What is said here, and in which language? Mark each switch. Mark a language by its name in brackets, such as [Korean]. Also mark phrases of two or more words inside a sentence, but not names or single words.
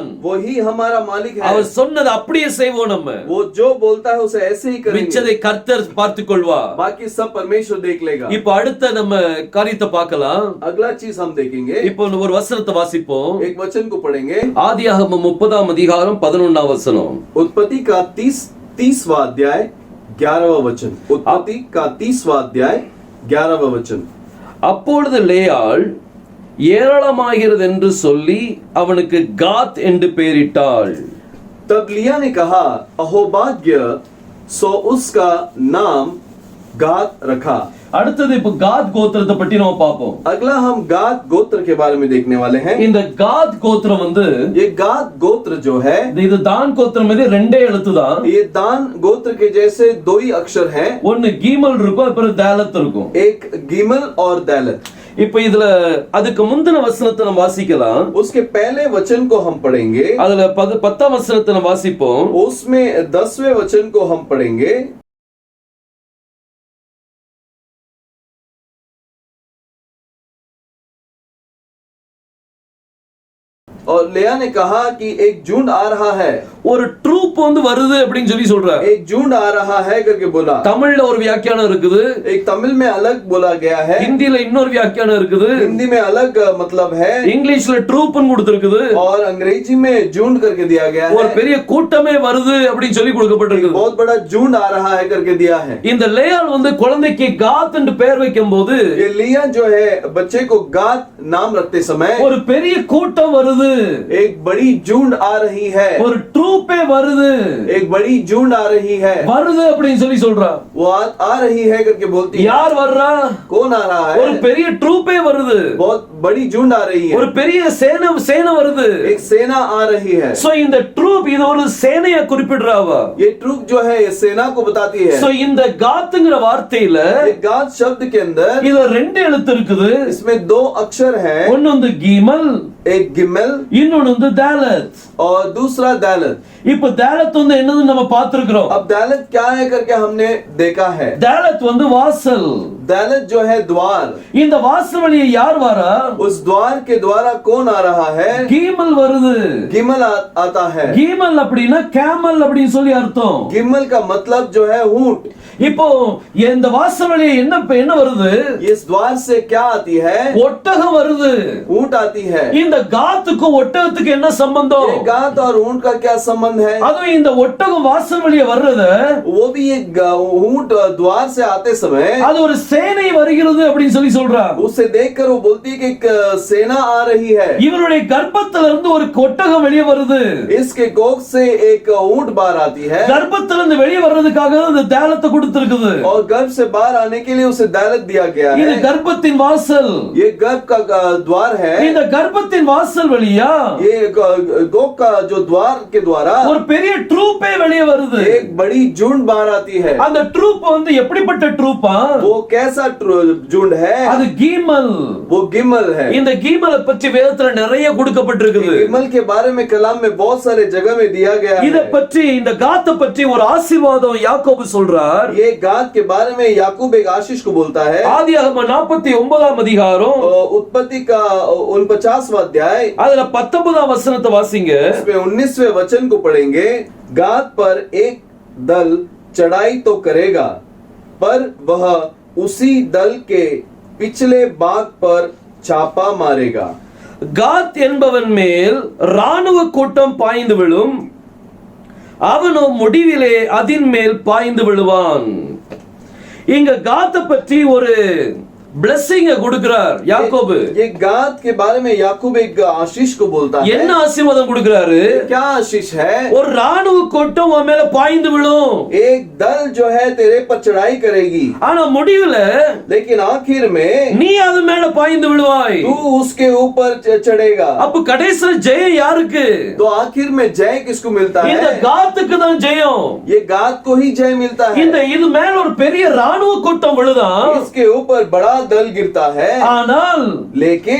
[Hindi] वही हमारा मालिक है. [Tamil] அவர் சொன்னதை அப்படியே செய்வோம் நம்ம. [Hindi] वो जो बोलता है उसे ऐसे ही करेंगे. [Tamil] மிச்சதை கர்த்தர் பார்த்துக் கொள்வார். [Hindi] बाकी सब परमेश्वर देख लेगा. [Tamil] இப்போ அடுத்த நம்ம காரியத்தை பார்க்கலாம். [Hindi] अगला चीज हम देखेंगे. [Tamil] இப்போ ஒரு வசனத்தை வாசிப்போம். [Hindi] एक वचन को पढ़ेंगे. [Tamil] ஆதியாகமம் 30ஆம் அதிகாரம் 11ஆம் வசனம். [Hindi] उत्पत्ति का 30वां अध्याय 11वां वचन. उत्पत्ति का 30वां अध्याय 11वां वचन. [Tamil] அப்பொழுது லேயாள் ஏராளமாகிறது என்று சொல்லி அவனுக்கு காத் என்று பெயரிட்டாள். [Hindi] तब लिया ने कहा अहोभाग्य, सो उसका नाम गाद रखा. [Tamil] அடுத்தது இப்ப காத் கோத்திரத்தை பற்றி நம்ம பார்ப்போம். [Hindi] अगला हम गाद गोत्र के बारे में देखने वाले हैं. [Tamil] இந்த காத் கோத்திரம் வந்து [Hindi] ये गाद गोत्र जो है [Tamil] இது தான் கோத்திரம் இது ரெண்டே எழுத்து தான். [Hindi] ये दान गोत्र के जैसे दो ही अक्षर हैं. [Tamil] ஒன்னு கீமல் இருக்கும் அப்புறம் தாலத் இருக்கும். [Hindi] एक गिमल और दालत. [Tamil] இப்ப இதுல அதுக்கு முந்தின வசனத்தை நம்ம வாசிக்கலாம். [Hindi] उसके पहले वचन को हम पढ़ेंगे. [Tamil] அதுல 10ஆம் வசனத்தை நம்ம வாசிப்போம். [Hindi] उसमें 10वें वचन को हम पढ़ेंगे. और लेया ने कहा कि एक झुंड आ रहा है. [Tamil] ஒரு ட்ரூப் வந்து வருது அப்படின்னு சொல்லி சொல்றார். [Hindi] एक झुंड आ रहा है करके बोला. [Tamil] தமிழ்ல ஒரு வியாக்கியானம் இருக்குது. [Hindi] एक तमिल में अलग बोला गया है. [Tamil] ஹிந்தில இன்னொரு வியாக்கியானம் இருக்குது. [Hindi] हिंदी में अलग मतलब है. [Tamil] இங்கிலீஷ்ல ட்ரூப்னு கொடுத்திருக்குது. [Hindi] और अंग्रेजी में झुंड करके दिया गया है. [Tamil] ஒரு பெரிய கூட்டமே வருது அப்படின்னு சொல்லி கொடுக்கப்பட்டிருக்கு. [Hindi] बहुत बड़ा झुंड आ रहा है करके दिया है. [Tamil] இந்த லேயாள் வந்து குழந்தைக்கு காத் என்று பெயர் வைக்கும்போது [Hindi] ये लिया जो है बच्चे को गाद नाम रखते समय [Tamil] ஒரு பெரிய கூட்டம் வருது. [Hindi] एक बड़ी झुंड आ रही है. [Tamil] ஒரு ட்ரூப்பே வருது. [Hindi] एक बड़ी झुंड आ रही है. [Tamil] வருது அப்படின்னு சொல்லி சொல்றா. [Hindi] वो आ रही है करके बोलती है. [Tamil] யார் வர்றா? [Hindi] कौन आ रहा है? [Tamil] ஒரு பெரிய ட்ரூப்பே வருது. [Hindi] बहुत बड़ी झुंड आ रही है. [Tamil] ஒரு பெரிய சேனை வருது. [Hindi] एक सेना आ रही है. [Tamil] சோ இந்த ட்ரூப் இது ஒரு சேனையை குறிப்பிடுறாவா? [Hindi] ये ट्रूप जो है ये सेना को बताती है. [Tamil] சோ இந்த காத்ங்கிற வார்த்தையில [Hindi] ये गाद शब्द के अंदर [Tamil] இதுல ரெண்டு எழுத்து இருக்குது. [Hindi] इसमें दो अक्षर है. [Tamil] ஒன்னு வந்து கீமல், [Hindi] एक गिमल [Tamil] இன்னொன்னு வந்து தாலத். [Hindi] और दूसरा दालत. [Tamil] இப்ப தாலத் வந்து என்னன்னு நம்ம பார்த்திருக்கிறோம். [Hindi] अब दालत क्या है करके हमने देखा है. [Tamil] தாலத் வந்து வாசல். [Hindi] दालत जो है द्वार. [Tamil] இந்த வாசல் வழியே யார் வரா? [Hindi] उस द्वार के द्वारा कौन आ रहा है? [Tamil] கீமல் வருது. [Hindi] गिमल आता है. [Tamil] கீமல் அப்படின்னா கேமல் அப்படின்னு சொல்லி அர்த்தம். [Hindi] गिमल का मतलब जो है ऊंट. [Tamil] இப்போ இந்த வாசல் வழியே என்ன வருது? [Hindi] इस द्वार से क्या आती है? [Tamil] ஒட்டகம் வருது. [Hindi] ऊंट आती है. [Tamil] இந்த காத்துக்கும் ஒட்டகத்துக்கு என்ன சம்பந்தம்? [Hindi] ये गात और ऊंट का क्या संबंध है? [Tamil] அதுவும் இந்த ஒட்டகம் வாசல் வழியே வர்றத [Hindi] वो भी एक ऊंट द्वार से आते समय [Tamil] அது ஒரு சேனை வருகிறது அப்படின்னு சொல்லி சொல்றா. [Hindi] उसे देखकर वो बोलती है कि एक सेना आ रही है. [Tamil] இவருடைய கர்ப்பத்துல இருந்து ஒரு ஒட்டகம் வெளியே வருது. [Hindi] इसके गोद से एक ऊंट बाहर आती है. [Tamil] கர்ப்பத்துல இருந்து வெளியே வர்றதுக்காக இந்த தாலத்தை கொடுத்திருக்குது. [Hindi] और गर्भ से बाहर आने के लिए उसे दालत दिया गया है. [Tamil] இது கர்ப்பத்தின் வாசல். [Hindi] ये गर्भ का द्वार है. [Tamil] இந்த கர்ப்பத்தின் வாசல் வழியா [Hindi] ये गोद का जो द्वार के द्वारा [Tamil] ஒரு பெரிய ட்ரூப்பே வெளியே வருது. [Hindi] एक बड़ी झुंड बाहर आती है. [Tamil] அந்த ட்ரூப் வந்து எப்படிப்பட்ட ட்ரூப்பா? [Hindi] वो कैसा झुंड है? [Tamil] அது கீமல். [Hindi] वो गिमल है. [Tamil] இந்த கீமலை பற்றி வேதத்துல நிறைய கொடுக்கப்பட்டிருக்குது. [Hindi] गिमल के बारे में कलाम में बहुत सारे जगह में दिया गया है. [Tamil] இத பற்றி இந்த காத்தை பற்றி ஒரு ஆசீர்வாதம் யாக்கோபு சொல்றார். [Hindi] ये गाद के बारे में याकूब एक आशीष को बोलता है. [Tamil] ஆதியாகமம் 49ஆம் அதிகாரம் [Hindi] उत्पत्ति का 49वां अध्याय [Tamil] அதுல 19ஆம் வசனத்தை வாசிங்க. [Hindi] इसमें 19वें वचन को पढ़ेंगे। गाद पर एक दल चढ़ाई तो करेगा, पर वह उसी दल के पिछले भाग पर छापा मारेगा। [Tamil] காத் என்பவன் மேல் ராணுவ கூட்டம் பாய்ந்து விழும், அவனோ முடிவிலே அதின் மேல் பாய்ந்து விழுவான். இங்க காத்தை பற்றி ஒரு பிளெஸிங்க கொடுக்கிறார் யாக்கோபு. [Hindi] ये गाद के बारे में याकूब एक आशीष को बोलता है। [Tamil] என்ன ஆசீர்வாதம் கொடுக்கிறாரு? [Hindi] क्या आशीष है? [Tamil] ஒரு ராணுவ கூட்டம் உன் மேல பாய்ந்து விழும், [Hindi] एक दल जो है तेरे पर चढ़ाई करेगी, [Tamil] ஆனா முடிவுல [Hindi] लेकिन आखिर में [Tamil] நீ அது மேல பாய்ந்து விழுவாய். [Hindi] तू उसके ऊपर चढ़ेगा। [Tamil] அப்ப கடைசில ஜெயம் யாருக்கு? [Hindi] तो आखिर में जय किसको मिलता [Tamil] இந்த [Hindi] है? [Tamil] காத்துக்கு தான் ஜெயம். [Hindi] ये गाद को ही जय मिलता है। [Tamil] இந்த இது மேல ஒரு பெரிய ராணுவ கூட்டம் விழுதான், [Hindi] इसके ऊपर बड़ा दल गिरता है, [Tamil] ஆனால் [Hindi] लेकिन